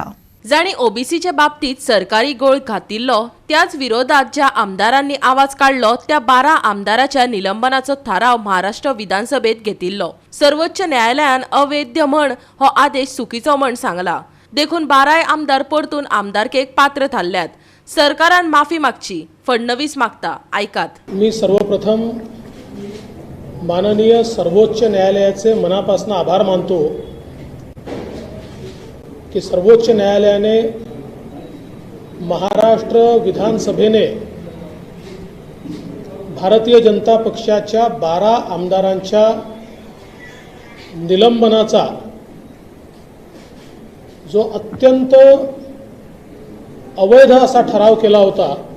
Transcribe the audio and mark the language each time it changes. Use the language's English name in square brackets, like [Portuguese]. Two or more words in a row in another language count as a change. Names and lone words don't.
[Konkani] जाणी ओबीसीच्या बाबतीत सरकारी गोळ घातिल्लो त्याच विरोधात ज्या आमदारांनी आवाज काढलो त्या 12 आमदाराच्या निलंबनाचो थाराव महाराष्ट्र विधानसभेत घेतिल्लो. सर्वोच्च न्यायालयान अवैध म्हण हो आदेश चुकीचो म्हण सांगला. देखून 12 आमदार परतून आमदारकेक पात्र थारल्यात. सरकारान माफी मागची, फडणवीस मागता. ऐकात. [Marathi] मी सर्वप्रथम माननीय सर्वोच्च न्यायालयाचे मनापासून आभार मानतो की सर्वोच्च न्यायालयाने महाराष्ट्र विधानसभेने भारतीय जनता पक्षाच्या 12 आमदारांच्या निलंबनाचा जो अत्यंत अवैध असा ठराव केला होता